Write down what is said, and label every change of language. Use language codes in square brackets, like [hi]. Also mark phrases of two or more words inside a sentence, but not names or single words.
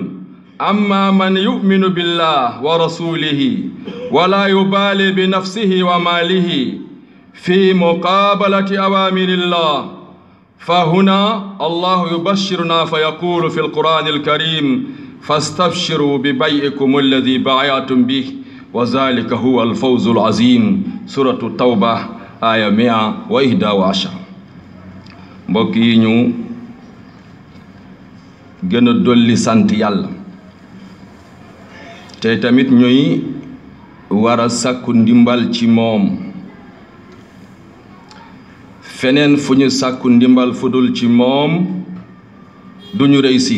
[ar] أما من يؤمن بالله ورسوله ولا يبالي بنفسه وماله في مقابلة أوامر الله فهنا الله يبشرنا فيقول في القرآن الكريم فاستبشروا ببيعكم الذي بايعتم به وذلك هو الفوز العظيم. سورة التوبة آية 111. [wo] mbokk yi ñu gën a dolli sant yàlla te tamit ñuy war a sàkku ndimbal ci moom. feneen fu ñu sàkku ndimbal fudul ci moom duñu réussir.